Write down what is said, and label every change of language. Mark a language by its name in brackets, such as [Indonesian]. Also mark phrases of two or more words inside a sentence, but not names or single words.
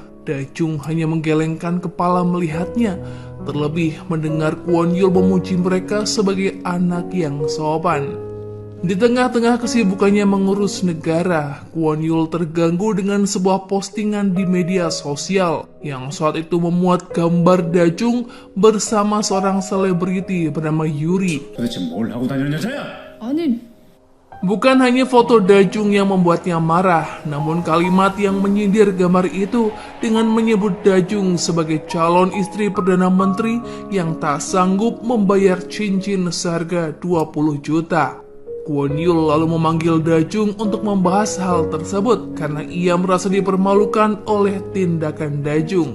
[Indonesian] Dajung hanya menggelengkan kepala melihatnya, terlebih mendengar Kwon Yul memuji mereka sebagai anak yang sopan. Di tengah-tengah kesibukannya mengurus negara, Kwon Yul terganggu dengan sebuah postingan di media sosial yang saat itu memuat gambar Dajung bersama seorang selebriti bernama Yuri. [Korean] 도대체 뭘 하고 다니는 여자야? 아니, [Indonesian] Bukan hanya foto Dajung yang membuatnya marah, namun kalimat yang menyindir gambar itu dengan menyebut Dajung sebagai calon istri Perdana Menteri yang tak sanggup membayar cincin seharga 20 juta. Kwon Yul lalu memanggil Dajung untuk membahas hal tersebut karena ia merasa dipermalukan oleh tindakan Dajung.